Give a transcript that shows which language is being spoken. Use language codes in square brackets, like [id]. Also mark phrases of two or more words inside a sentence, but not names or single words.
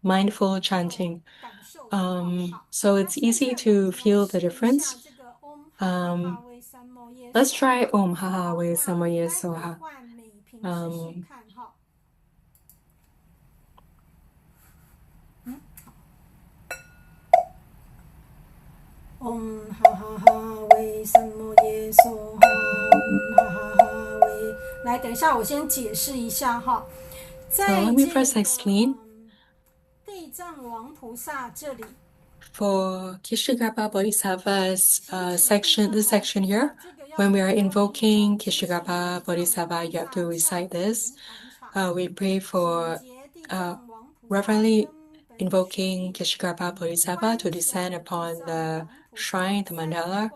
[en] mindful chanting. [zh] 感受得到。好， [en] So [zh] 那 [en] it's [zh] 现 [en] easy [zh] 在我 [en] to [zh] 们来 [en] feel the [zh] 试一下 [en] difference. [sa] 这个 Om Ha Ha Ha Wei San Mo Ye [en] Let's So。 [sa] try Om Ha Ha [zh] 好， [sa] Wei [zh] 那 [sa] San Mo Ye [zh] 待 [sa] So [zh] 会 [sa] Ha. [zh] 换美萍试试看哈。 [sa] Om Ha Ha Ha Wei San Mo Ye So Ha。 Om Ha Ha Ha Wei。 [zh] 来，等一下，我先解释一下哈。 [en] So let me first explain. [zh] 地藏王菩萨这里 [en] For Kishigapa Bodhisattva's this section here, when we are invoking Kishigapa Bodhisattva, you have to recite this. We pray for reverently invoking Kishigapa Bodhisattva to descend upon the shrine, the mandala.